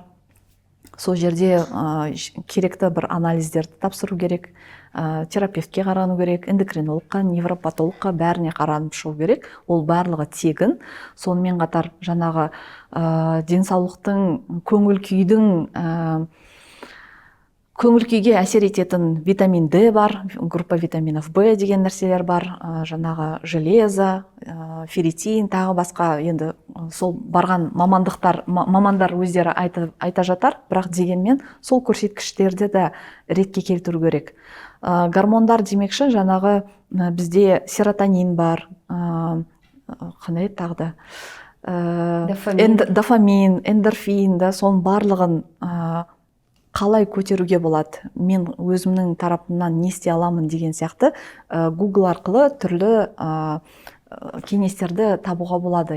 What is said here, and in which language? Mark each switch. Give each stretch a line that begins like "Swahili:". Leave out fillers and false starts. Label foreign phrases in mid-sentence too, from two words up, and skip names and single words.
Kazakh: Сол жерде керекті бір анализдерді тапсыру керек, терапевтке қарану керек, эндокринологқа, невропатологқа бәріне қаранып шығу керек. Ол барлығы тегін. Сонымен қатар жаңағы денсаулықтың, көңіл күйге әсер ететін витамин D бар,
Russian: группа витаминов В
Kazakh: деген нәрселер бар, жаңағы железо, ферритин, тағы басқа. Енді сол барған мамандар өздері айта жатар, бірақ дегенмен сол көрсеткіштерді де ретке келтіру керек. Гормондар демекші, жаңағы бізде серотонин бар, қандай тағы да, дофамин, эндорфин, соның барлығын қалай көтеруге болады, мен өзімнің тарапымнан не істей аламын деген сияқты Google арқылы түрлі кеңестерді табуға болады.